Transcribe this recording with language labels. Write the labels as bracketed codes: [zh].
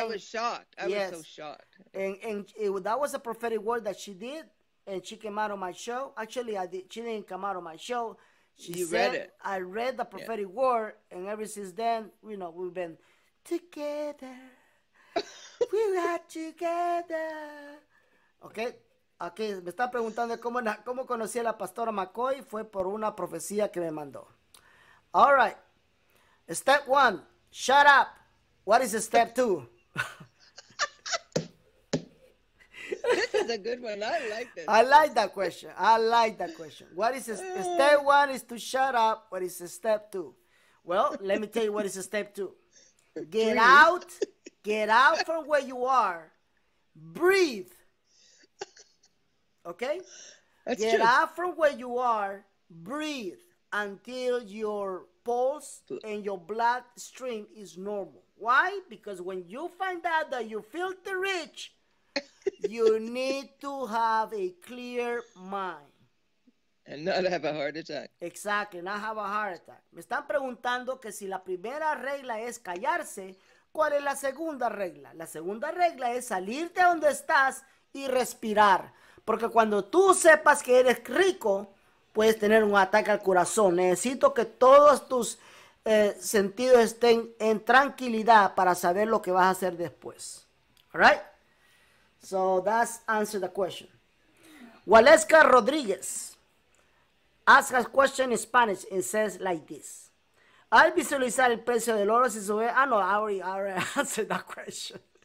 [en] I was shocked. I was so shocked. And that was a prophetic word that she did, and she came out on my show. Actually, she didn't come out on my show. She read it. I read the prophetic word, and ever since then, we've been together. We are together. Okay. [es] Okay, me está preguntando cómo conocí a la pastora McCoy. Fue por una profecía que me mandó. [en] All right. Step 1, shut up. What is step 2? This is a good one. I like this. I like that question. What is step 1 is to shut up. What is step 2? Well, let me tell you what is step 2. Get out from where you are. Breathe. Okay? Get out from where you are. Breathe until your pulse and your blood stream is normal. Why? Because when you find out that you're filthy rich, you need to have a clear mind. And not have a heart attack. Exactly, not have a heart attack. [es] Me están preguntando que si la primera regla es callarse, ¿cuál es la segunda regla? La segunda regla es salir de donde estás y respirar. Porque cuando tú sepas que eres rico, puedes tener un ataque al corazón. Necesito que todos tus sentidos estén en tranquilidad para saber lo que vas a hacer después. [en] All right? So that's answer the question. Waleska Rodríguez ask a question in Spanish and says like this. [es] Al visualizar el precio del oro, si sube... [en] no, I already answered that question.